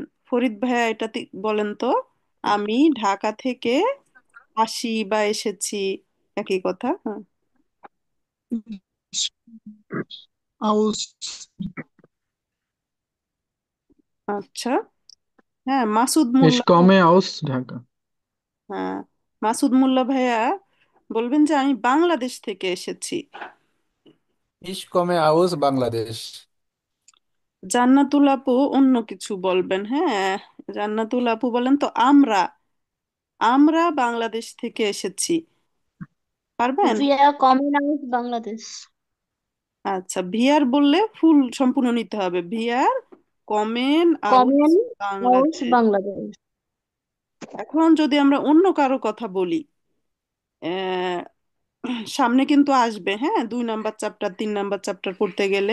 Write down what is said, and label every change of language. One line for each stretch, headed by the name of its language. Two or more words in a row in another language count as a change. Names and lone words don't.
Bangla: ফরিদ ভাইয়া এটা বলেন তো। আমি ঢাকা থেকে আসি বা এসেছি, একই কথা, হ্যাঁ।
German: aus,
Bangla: আচ্ছা, হ্যাঁ, মাসুদ
German: ich
Bangla: মোল্লা।
German: komme aus Dhaka.
Bangla: হ্যাঁ, মাসুদ মোল্লা ভাইয়া বলবেন যে আমি বাংলাদেশ থেকে এসেছি।
German: Ich komme aus Bangladesh.
Bangla: জান্নাতুল আপু অন্য কিছু বলবেন, হ্যাঁ। জান্নাতুল আপু বলেন তো আমরা, আমরা বাংলাদেশ থেকে এসেছি, পারবেন?
German: Wir kommen aus Bangladesh.
Bangla: আচ্ছা, ভিআর বললে ফুল সম্পূর্ণ নিতে হবে।
German: Wir kommen aus Kommen aus
Bangla: বাংলাদেশ।
German: Bangladesh.
Bangla: এখন যদি আমরা অন্য কারো কথা বলি, আহ, সামনে কিন্তু আসবে, হ্যাঁ, 2 নাম্বার চ্যাপ্টার 3 নাম্বার চ্যাপ্টার পড়তে গেলে।